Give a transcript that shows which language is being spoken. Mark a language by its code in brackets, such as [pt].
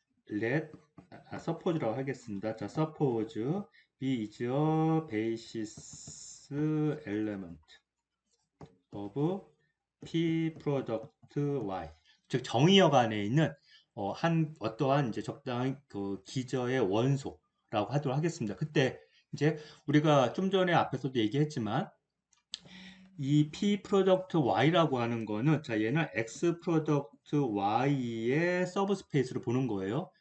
[en] let suppose [ko] 라고 하겠습니다. 자, [en] suppose B is a basis element of P product Y. [ko] 즉 정의역 안에 있는 어떠한 이제 적당한 그 기저의 원소라고 하도록 하겠습니다. 그때 이제 우리가 좀 전에 앞에서도 얘기했지만 이 P 프로덕트 Y라고 하는 거는 자 얘는 X 프로덕트 Y의 서브 스페이스를 보는 거예요.